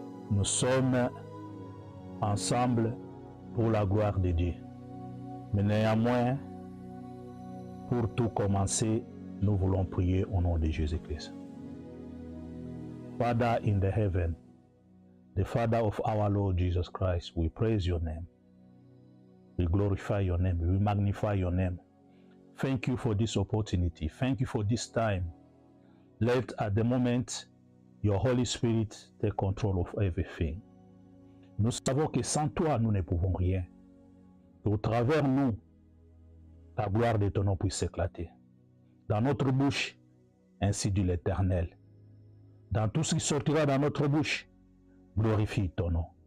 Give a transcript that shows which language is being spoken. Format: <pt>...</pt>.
<fr>Nous sommes ensemble pour la gloire de Dieu. Mais néanmoins, pour tout commencer, nous voulons prier au nom de Jésus-Christ.</fr> <en>Father in the heaven, the Father of our Lord Jesus Christ, we praise your name. We glorify your name. We magnify your name. Thank you for this opportunity. Thank you for this time. Let at the moment your Holy Spirit take control of everything.</en> <fr>Nous savons que sans toi, nous ne pouvons rien. Au travers nous, la gloire de ton nom puisse s'éclater. Dans notre bouche, ainsi dit l'Éternel. Dans tout ce qui sortira dans notre bouche, glorifie ton nom.</fr>